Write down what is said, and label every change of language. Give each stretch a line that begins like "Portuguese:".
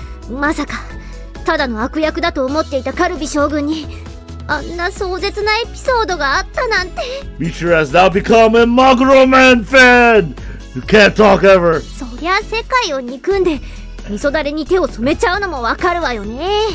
Japanese: まさかただの悪役だと思っていたカルビ将軍にあんな壮絶なエピソードがあったなんて。
English: Michiru has now become a Maguro Man fan! You can't talk ever!
Japanese: そりゃ世界を憎んで味噌だれに手を染めちゃうのもわかるわよね。